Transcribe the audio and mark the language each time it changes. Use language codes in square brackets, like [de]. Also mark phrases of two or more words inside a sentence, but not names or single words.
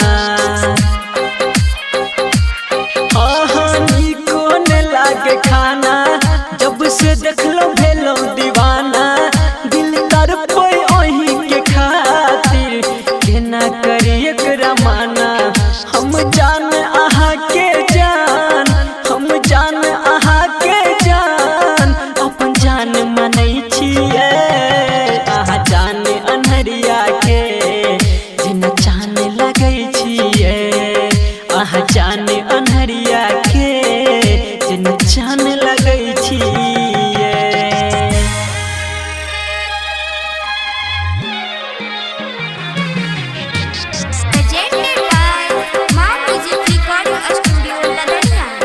[mai] आहा नीको ने लागे खाना जब से देखलो भेलो दीवाना। दिल कर कोई अही के खातिर केना करी एकरा माना। हम जान आहा के जान हम जान आहा के जान अपन जान मानै छियै। आहा जान अन्हरिया के जेना चान लगै छियै। आहा जान अन्हरिया के जेना चान लगै छियै। [en] Presented by Mom Music Recording Studio, Ladania.